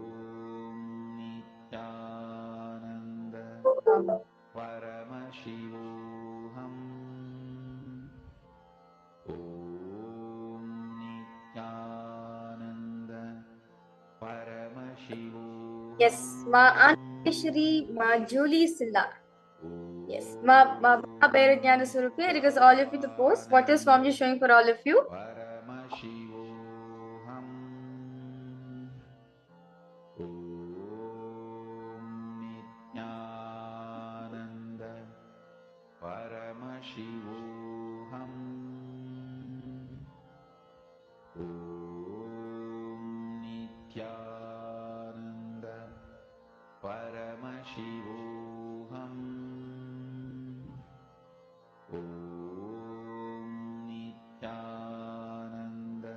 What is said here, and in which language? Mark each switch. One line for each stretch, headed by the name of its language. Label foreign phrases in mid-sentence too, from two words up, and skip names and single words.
English: Nithyananda Paramashivoham Nithyananda Paramashivoham Yes, Ma Aneshri, Ma Julie Silla. Yes, Ma Mahabhairajnana Surupi, I request all of you to post what is Swamiji showing for all of you. Paramashivoham Nithyananda Paramashivoham Nithyananda Paramashivoham Nithyananda